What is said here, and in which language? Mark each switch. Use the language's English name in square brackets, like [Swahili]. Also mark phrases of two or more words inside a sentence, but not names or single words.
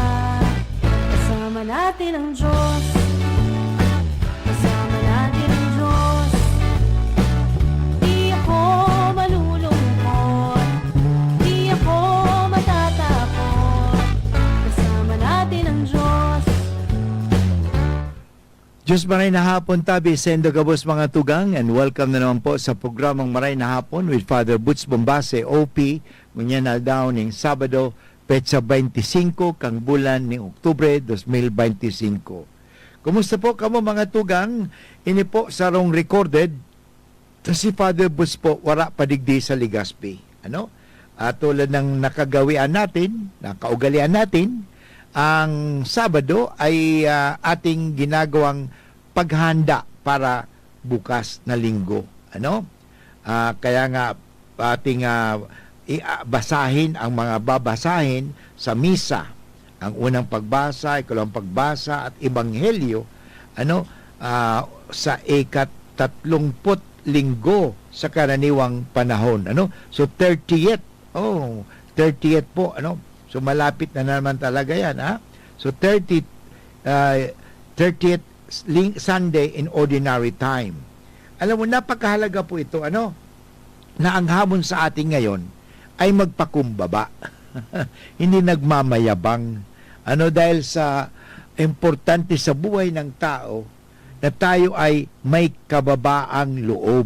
[Filipino] Kasama natin ang Diyos. Kasama natin ang Diyos. Di ako malulungkot, di ako matatakot. Kasama natin ang Diyos. [Bikol] Diyos Maray na Hapon, tabi, sendo kabos mga tugang, [English] and welcome [Bikol] na naman po sa programang Maray na Hapon with Father Butch Bombase, OP, ngunyan na daw ning Sabado, petsa 25, kang bulan ni Oktubre 2025. Kumusta po kamo mga tugang? Ini po sarong recorded, si Father Butch po, wala padigdi sa Legazpi. Ano? [Filipino] Tulad ng nakagawian natin, nakaugalian natin, ang Sabado ay ating ginagawang paghanda para bukas na linggo. Ano? Kaya nga ating basahin ang mga babasahin sa misa. Ang unang pagbasa, ikalawang pagbasa at ebanghelyo sa ika-30 linggo sa karaniwang panahon. Ano? So 30th. 30th po, ano? So malapit na naman talaga yan, ha? [English] So 30th Sunday in ordinary time. [Filipino] Alam mo, napakahalaga po ito, ano? Na ang hamon sa atin ngayon ay magpakumbaba. Hindi nagmamayabang. Ano, dahil sa importante sa buhay ng tao na tayo ay may kababaang loob.